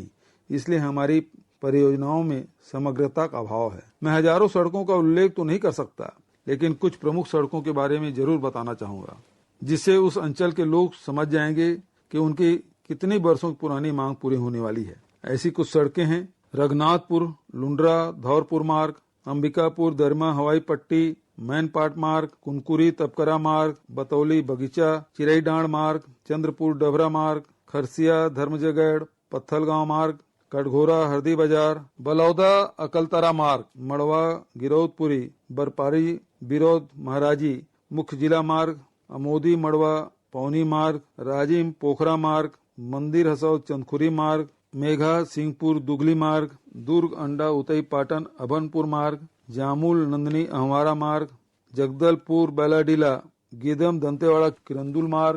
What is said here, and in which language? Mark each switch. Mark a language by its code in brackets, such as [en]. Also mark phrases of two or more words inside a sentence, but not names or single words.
[hi] इसलिए हमारी परियोजनाओं में समग्रता का अभाव है। मैं हजारों सड़कों का उल्लेख तो नहीं कर सकता, लेकिन कुछ प्रमुख सड़कों के बारे में जरूर बताना चाहूंगा, जिससे उस अंचल के लोग समझ जाएंगे कि उनकी कितनी वर्षों की पुरानी मांग पूरी होने वाली है। ऐसी कुछ सड़कें हैं: रघुनाथपुर लुंड्रा धौरपुर मार्ग, अंबिकापुर दरमा हवाई पट्टी, मैनपाट मार्ग, कुनकुरी तपकरा मार्ग, बतौली बगीचा चिरईडांड मार्ग, चंद्रपुर डभरा मार्ग, खरसिया धर्मजगढ़ पत्थलगांव मार्ग, कटघोरा हरदी बाजार, बलौदा अकलतरा मार्ग, मड़वा गिरौदपुरी, बरपारी बिरौद महाराजी मुख्य जिला मार्ग, अमोदी मड़वा पौनी मार्ग, राजिम पोखरा मार्ग, मंदिर हसौद चंदखुरी मार्ग, मेघा सिंहपुर दुगली मार्ग, दुर्ग अंडा उतई पाटन अभनपुर मार्ग, जामुल नंदनी अहवारा मार्ग, जगदलपुर बैलाडीला गीदम दंतेवाड़ा किरंदुल मार्ग।